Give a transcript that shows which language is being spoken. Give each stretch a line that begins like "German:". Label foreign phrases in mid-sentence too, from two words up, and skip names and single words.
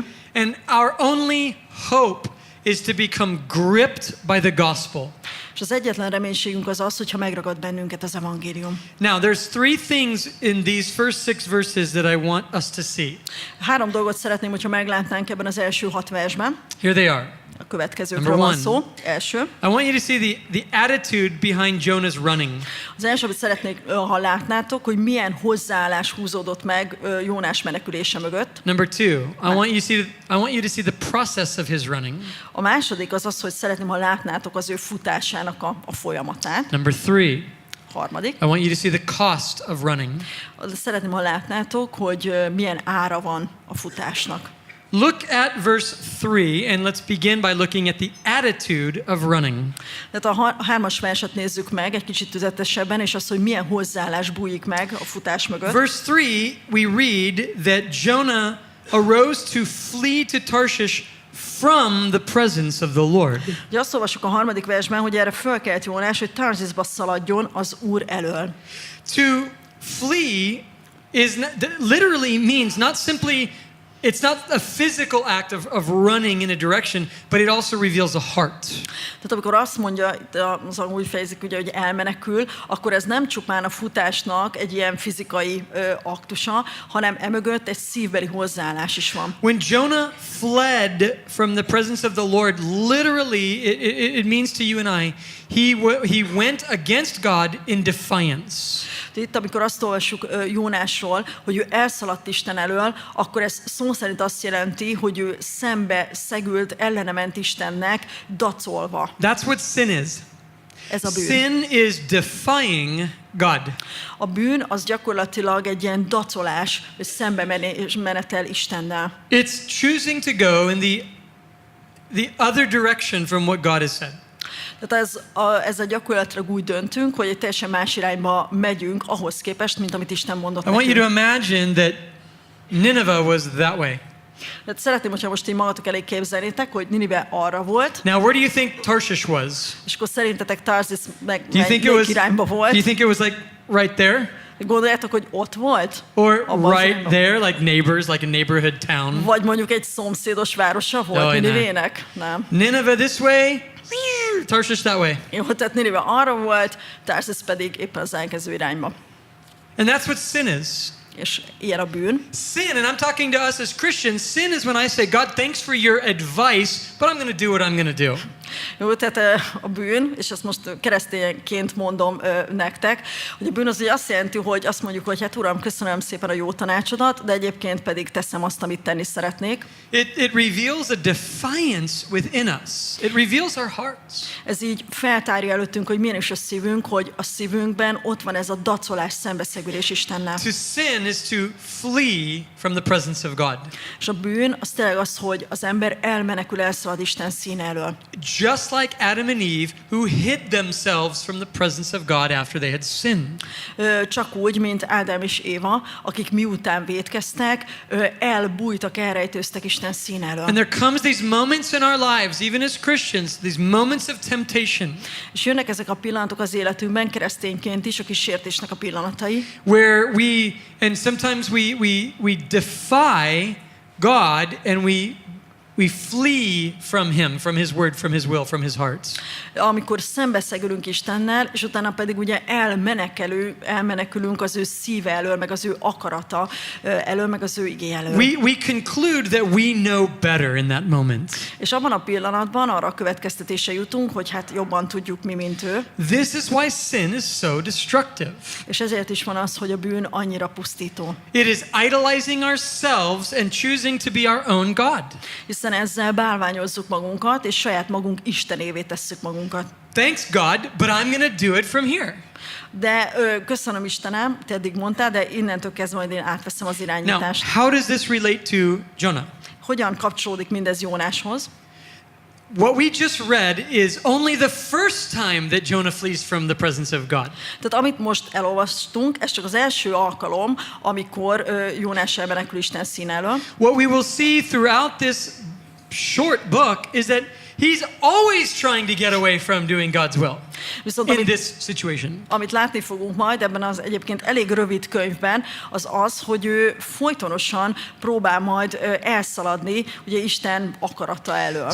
English: And our only hope is to become gripped by the gospel.
Hungarian: És az egyetlen reménységünk az az, hogyha megragad bennünket az evangélium.
English: Now, there's three things in these first 6 verses that I want us to see.
Hungarian: 3 dolgot szeretném, hogyha meglátnánk ebben az első 6 versben.
English: Here they are.
Hungarian: A következőkről van szó. Első.
English: I want you to see the attitude behind Jonah's running.
Hungarian: Az első, amit szeretnék, ha látnátok, hogy milyen hozzáállás húzódott meg Jónás menekülése mögött.
English: Number 2, I want you to see the process of his running.
Hungarian: A második az az, hogy szeretném, ha látnátok az ő futásának a folyamatát.
English: Number 3,
Hungarian: Harmadik.
English: I want you to see the cost of running.
Hungarian: Szeretném, ha látnátok, hogy milyen ára van a futásnak.
English: Look at verse 3 and let's begin by looking at the attitude of running.
Hungarian: Tehát a 3-as verset nézzük meg egy kicsit tüzetesebben, és az, hogy milyen hozzáállás bújik meg a futás mögött.
English: Verse 3, we read that Jonah arose to flee to Tarshish from the presence of the Lord.
Hungarian: Ugye azt olvasjuk a 3. versben, hogy erre fölkelt Jónás, hogy Tarshiszba szaladjon az Úr elől.
English: To flee literally means not simply, it's not a physical act of running in a direction, but it also reveals a heart.
Hungarian: Tehát amikor azt mondja, az úgy fejezik, ugye, hogy elmenekül, akkor ez nem csupán a futásnak egy ilyen fizikai aktusa, hanem emögött egy szívbeli hozzáállás is van.
English: When Jonah fled from the presence of the Lord, literally it means to you and I, he went against God in defiance.
Hungarian: Itt, amikor azt olvassuk Jónásról, hogy ő elszaladt Isten elől, akkor ez szó szerint azt jelenti, hogy ő szembe szegült, ellene ment Istennek, dacolva.
English: That's what sin is.
Hungarian: Ez a bűn.
English: Sin is defying God.
Hungarian: A bűn az gyakorlatilag egy ilyen dacolás, vagy szembe menetel Istennel.
English: It's choosing to go in the other direction from what God has said.
Hungarian: Tehát ez a gyakorlatilag úgy döntünk, hogy egy teljesen más irányba megyünk ahhoz képest, mint amit Isten mondott
English: I want you
Hungarian: nekünk.
English: to imagine that Nineveh was that way.
Hungarian: Tehát szeretném, hogyha most így magatok elé képzelnétek, hogy Ninive arra volt,
English: Now, where do you think Tarshish was?
Hungarian: és akkor szerintetek Tarsis meg
English: Do you think it
Hungarian: melyik irányba volt?
English: Do you think it was like right there?
Hungarian: Gondoljátok, hogy ott volt?
English: Or
Hungarian: Abban az
English: right
Hungarian: irányban?
English: there, like neighbors, like a neighborhood town?
Hungarian: Vagy mondjuk egy szomszédos városa volt Jaj, Ninivének? Nem.
English: Nineveh this way, Tarshish that way.
Hungarian: Jó, tehát Ninive arra volt, Tarsis pedig éppen az ellenkező irányba.
English: And that's what sin is.
Hungarian: És ilyen a bűn.
English: Sin, and I'm talking to us as Christians, sin is when I say, God, thanks for your advice, but I'm going to do what I'm going to do.
Hungarian: Jó, tehát a bűn, és ezt most keresztényként mondom nektek, hogy a bűn az ugye azt jelenti, hogy azt mondjuk, hogy hát Uram, köszönöm szépen a jó tanácsodat, de egyébként pedig teszem azt, amit tenni szeretnék.
English: It reveals a defiance within us. It reveals our hearts.
Hungarian: Ez így feltárja előttünk, hogy milyen is a szívünk, hogy a szívünkben ott van ez a dacolás, szembeszegülés Istennel.
English: To sin is to flee from the presence of God.
Hungarian: És a bűn az tényleg az, hogy az ember elmenekül, elszalad Isten színe elől.
English: Just like Adam and Eve, who hid themselves from the presence of God after they had sinned.
Hungarian: Csak úgy, mint Ádám és Éva, akik miután vétkeztek, elbújtak, elrejtőztek Isten színe elől.
English: And there comes these moments in our lives, even as Christians, these moments of temptation,
Hungarian: És jönnek ezek a pillanatok az életünkben, keresztényként is, a kísértésnek a pillanatai,
English: where and sometimes we defy God and we flee from Him, from His word, from His will, from His heart.
Hungarian: amikor szembeszegülünk Istennel, és utána pedig ugye elmenekülünk az ő szíve elől, meg az ő akarata elől, meg az ő igé elől.
English: We conclude that we know better in that moment.
Hungarian: És abban a pillanatban arra a következtetésre jutunk, hogy hát jobban tudjuk mi, mint ő.
English: This is why sin is so destructive.
Hungarian: És ezért is van az, hogy a bűn annyira pusztító.
English: It is idolizing ourselves and choosing to be our own God.
Hungarian: Hiszen hiszen ezzel bálványozzuk magunkat, és saját magunk istenévé tesszük magunkat.
English: Thanks God, but I'm going to do it from here.
Hungarian: De köszönöm Istenem, te eddig mondtál, de innentől kezdve majd én átveszem az
English: Now,
Hungarian: irányítást.
English: how does this relate to Jonah?
Hungarian: Hogyan kapcsolódik mindez Jónáshoz?
English: What we just read is only the first time that Jonah flees from the presence of God.
Hungarian: Tehát amit most elolvastunk, ez csak az első alkalom, amikor Jónás elmenekül Isten szín elől.
English: What we will see throughout this short book is that he's always trying to get away from doing God's will.
Hungarian: Viszont
English: In this situation.
Hungarian: amit látni fogunk majd ebben az egyébként elég rövid könyvben, az, hogy ő folytonosan próbál majd elszaladni ugye Isten akarata elől.